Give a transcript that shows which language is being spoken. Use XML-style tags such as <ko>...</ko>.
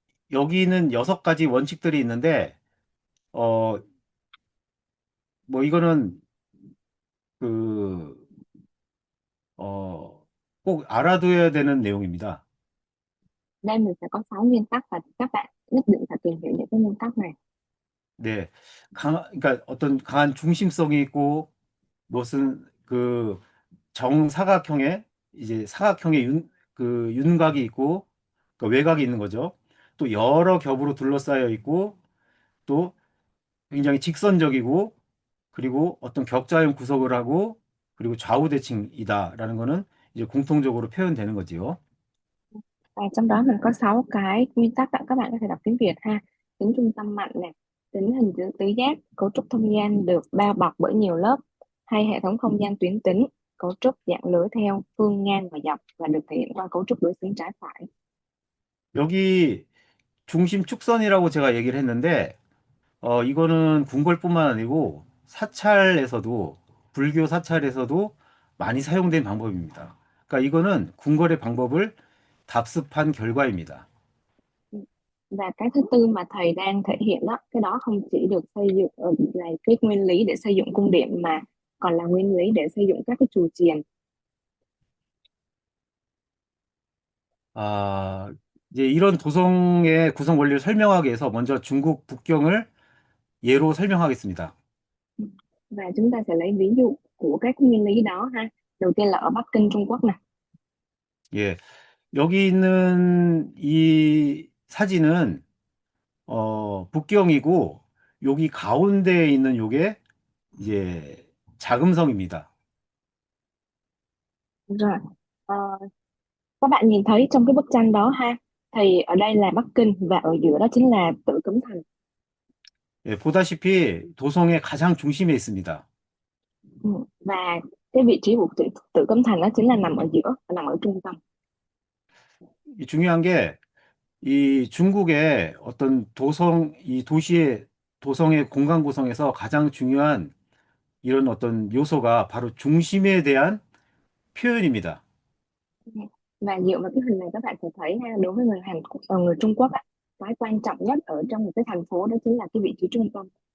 <ko>여기는 6가지 원칙들이 있는데, 어, 뭐 이거는 그, 어, 꼭 알아둬야 되는 내용입니다.</ko> <vi>Đây mình sẽ có 6 nguyên tắc và các bạn nhất định phải tìm hiểu những cái nguyên tắc này.</vi> <ko>네. 그러니까 어떤 강한 중심성이 있고, 무슨 정사각형의, 이제 사각형의 윤곽이 있고, 외곽이 있는 거죠. 또 여러 겹으로 둘러싸여 있고, 또 굉장히 직선적이고, 그리고 어떤 격자형 구석을 하고, 그리고 좌우대칭이다라는 거는 이제 공통적으로 표현되는 거지요.</ko> <vi>Và trong đó mình có 6 cái nguyên tắc các bạn có thể đọc tiếng Việt ha. Tính trung tâm mạnh này, tính hình tứ giác, cấu trúc không gian được bao bọc bởi nhiều lớp, hay hệ thống không gian tuyến tính, cấu trúc dạng lưới theo phương ngang và dọc và được thể hiện qua cấu trúc đối xứng trái phải.</vi> <ko>여기 중심 축선이라고 제가 얘기를 했는데, 이거는 궁궐뿐만 아니고 사찰에서도, 불교 사찰에서도 많이 사용된 방법입니다. 그러니까 이거는 궁궐의 방법을 답습한 결과입니다.</ko> <vi>Và cái thứ tư mà thầy đang thể hiện đó, cái đó không chỉ được xây dựng là cái nguyên lý để xây dựng cung điện mà còn là nguyên lý để xây dựng các cái chùa chiền.</vi> <ko>아, 이제 이런 도성의 구성 원리를 설명하기 위해서 먼저 중국 북경을 예로 설명하겠습니다.</ko> <vi>Và chúng ta sẽ lấy ví dụ của các nguyên lý đó ha. Đầu tiên là ở Bắc Kinh Trung Quốc này.</vi> <ko>예, 여기 있는 이 사진은 북경이고, 여기 가운데에 있는 요게 이제 자금성입니다.</ko> <vi>Rồi, ờ, các bạn nhìn thấy trong cái bức tranh đó ha, thì ở đây là Bắc Kinh và ở giữa đó chính là Tử Cấm Thành.</vi> <ko>예, 보다시피 도성의 가장 중심에 있습니다.</ko> <vi>Ừ. Và cái vị trí của Tử Cấm Thành đó chính là nằm ở giữa, nằm ở trung tâm.</vi> <ko>이 중요한 게 이 중국의 어떤 이 도시의 도성의 공간 구성에서 가장 중요한 이런 어떤 요소가 바로 중심에 대한 표현입니다.</ko> <vi>Ừ. Và dựa vào cái hình này các bạn sẽ thấy ha, đối với người người Trung Quốc á, cái quan trọng nhất ở trong một cái thành phố đó chính là cái vị trí trung tâm.</vi>